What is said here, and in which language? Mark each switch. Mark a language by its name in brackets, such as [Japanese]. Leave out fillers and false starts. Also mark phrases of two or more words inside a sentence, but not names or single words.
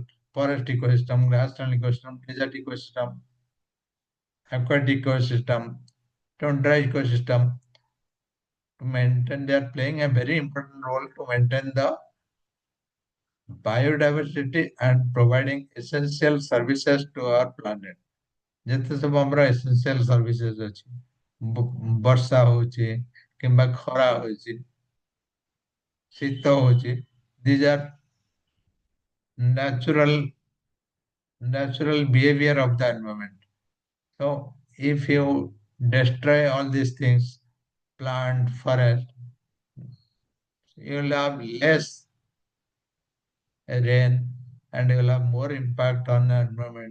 [English] Forest ecosystem, grassland ecosystem, desert ecosystem, aquatic ecosystem, tundra ecosystem to maintain. They are playing a very important role to maintain the biodiversity and providing essential services to our planet. [Odia] ଯେତେ ସବୁ ଆମର [English] essential services [Odia] ଅଛି ବର୍ଷା ହଉଛି କିମ୍ବା ଖରା ହଉଛି ଶୀତ ହଉଛି [English] these are natural behavior of the environment. So if you destroy all these things, plant, forest, you will have less rain and you will have more impact on the environment.